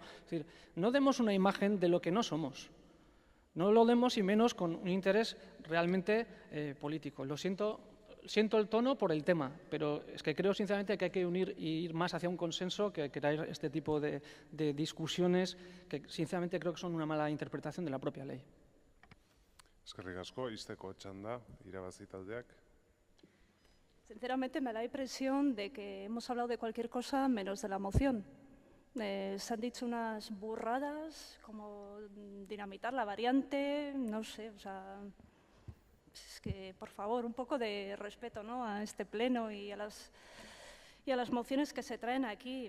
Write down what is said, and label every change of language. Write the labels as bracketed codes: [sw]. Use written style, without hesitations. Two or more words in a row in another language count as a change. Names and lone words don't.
[es] Es decir, no demos una imagen de lo que no somos, no lo demos y menos con un interés realmente político. Lo siento el tono por el tema, pero es que creo sinceramente que hay que unir y ir más hacia un consenso que traer este tipo de discusiones que sinceramente creo que son una mala interpretación de la propia ley. [eu] Eskerrik asko, ixteko txanda, irabazi taldeak. [es] Sinceramente me da la impresión de que hemos hablado de cualquier cosa menos de la moción. Se han dicho unas burradas como dinamitar la variante, no sé, o sea, es que, por favor, un poco de respeto, ¿no?, a este pleno y a las mociones que se traen aquí.